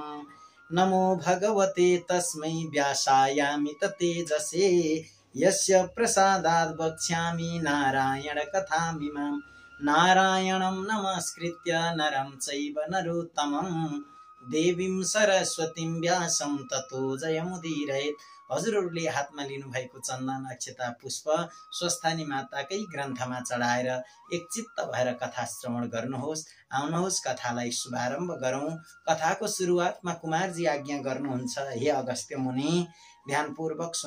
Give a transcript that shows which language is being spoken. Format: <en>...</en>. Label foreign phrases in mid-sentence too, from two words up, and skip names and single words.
<sa>नमो भगवते तस्मै व्यासायामित तेजसे यस्य प्रसादात् वक्ष्यामि नारायण कथामिमाम्। नारायणं नमस्कृत्य नरं चैव नरोत्तमम् देवीं सरस्वतीं व्यासं ततो जयमुदीरयेत्।</sa> <ne>हजुरहरूले हातमा लिनु भएको चन्दन अक्षता पुष्प स्वस्थानी माताकै ग्रन्थमा चढाएर एक चित्त भएर कथा श्रवण गर्नुहोस्। आउनुहोस् कथालाई शुभारम्भ गरौं। कथाको सुरुवातमा कुमारजी आज्ञा गर्नुहुन्छ, हे अगस्त्य मुनि ध्यानपूर्वक सुन।</ne>